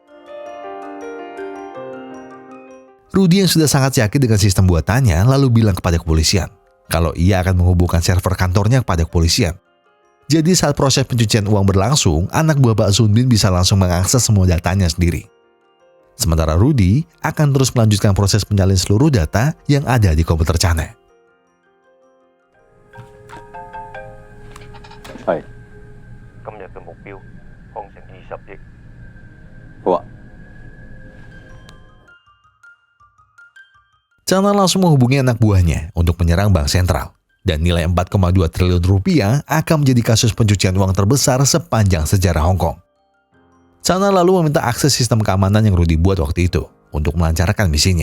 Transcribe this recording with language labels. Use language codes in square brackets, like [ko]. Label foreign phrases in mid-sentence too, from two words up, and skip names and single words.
[id] Rudy yang sudah sangat yakin dengan sistem buatannya lalu bilang kepada kepolisian kalau ia akan menghubungkan server kantornya kepada kepolisian. Jadi saat proses pencucian uang berlangsung, anak buah Pak Sun Bin bisa langsung mengakses semua datanya sendiri. Sementara Rudy akan terus melanjutkan proses menyalin seluruh data yang ada di komputer Chana. [yue] 係今日嘅目標康城20億。好啊。 [id] Chana langsung menghubungi anak buahnya untuk menyerang bank sentral. Dan nilai 4,2 triliun rupiah akan menjadi kasus pencucian uang terbesar sepanjang sejarah Hong Kong. Chana lalu meminta akses sistem keamanan yang Rudy buat waktu itu untuk melancarkan misinya.